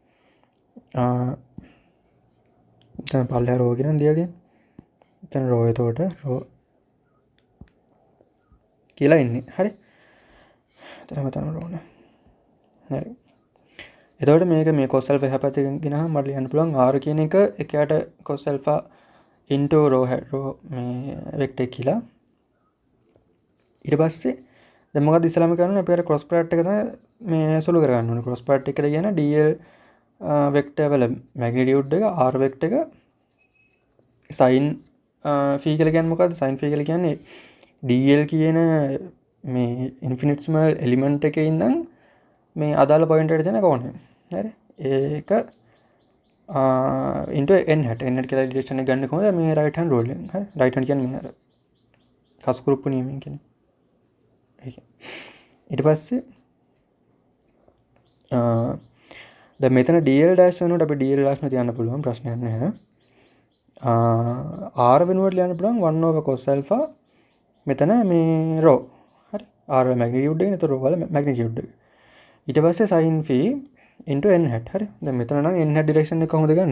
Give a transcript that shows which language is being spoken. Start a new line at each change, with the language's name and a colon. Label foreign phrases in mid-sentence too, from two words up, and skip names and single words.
Sinhala: දැන් පල්ලෙහා රෝ කියන දියලා තියෙන්නේ. එතන රෝ එතකොට රෝ කියලා ඉන්නේ. හරි. එතන මතන රෝ නේ. හරි. එතකොට මේක මේ
English: cos alpha
Sinhala: එහා පැත්තකින් ගෙනහම මට ලියන්න පුළුවන් r කියන එක එකයට
English: cos alpha into rho
Sinhala: මේ vector කියලා. ඊට පස්සේ දැන් මොකද ඉස්සලාම කරන්නේ අපි අර
English: cross product
Sinhala: එක තමයි මේ සුළු කරගන්න ඕනේ.
English: cross product
Sinhala: එකට කියන
English: dl vector
Sinhala: වල magnitude එක
English: r vector
Sinhala: එක
English: sin phi
Sinhala: කියලා කියන්නේ මොකද්ද?
English: sin phi
Sinhala: කියලා කියන්නේ dl කියන මේ
English: infinite small element
Sinhala: එකේ ඉඳන් මේ අදාළ point එකට තියෙන කෝණය. හරි. ඒක
English: into n hat
Sinhala: කියලා රිලේෂන් එක ගන්න කොහොමද මේ
English: right hand rule
Sinhala: එකෙන්. හරි.
English: right hand
Sinhala: කියන්නේ මේ අර කස්කුරුප්පු නියමයෙන් කියන්නේ. ඒක. ඊට පස්සේ දැන් මෙතන
English: dl dash
Sinhala: වෙනකොට අපි
English: dl dash
Sinhala: තියන්න පුළුවන් ප්‍රශ්නයක් නැහැ. r වෙනුවට ලියන්න පුළුවන්
English: 1 over cos alpha
Sinhala: මෙතන මේ rho. හරි. r වල magnitude එක නේද rho වල magnitude එක. ඊට පස්සේ
English: sin phi into n hat.
Sinhala: හරි. දැන් මෙතන නම්
English: n hat direction
Sinhala: එක කොහොමද ගන්නෙ?